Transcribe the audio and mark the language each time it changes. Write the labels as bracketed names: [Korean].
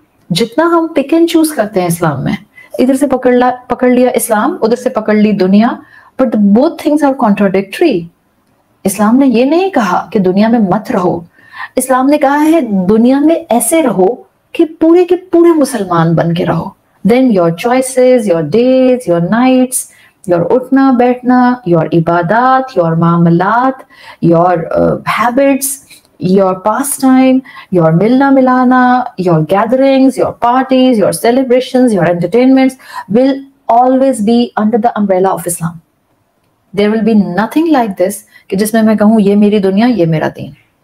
[Hindi] जितना हम pick and choose करते हैं इस्लाम में, इधर से पकड़ लिया इस्लाम, उधर से पकड़ ली दुनिया, [English] But both things are contradictory. [Hindi] इस्लाम ने ये नहीं कहा कि दुनिया में मत रहो, इस्लाम ने कहा है दुनिया में ऐसे रहो कि पूरे के पूरे मुसलमान बन के रहो। [English] then your choices, your days, your nights, your उठना बैठना, your इबादत, योर मामलात, your habits, your pastime, your [Hindi] milna milana, [English] your gatherings, your parties, your celebrations, your entertainments will always be under the umbrella of Islam. There will be nothing like this [Hindi] कि जिसमें मैं कहूँ ये मेरी दुनिया, ये मेरा दीन।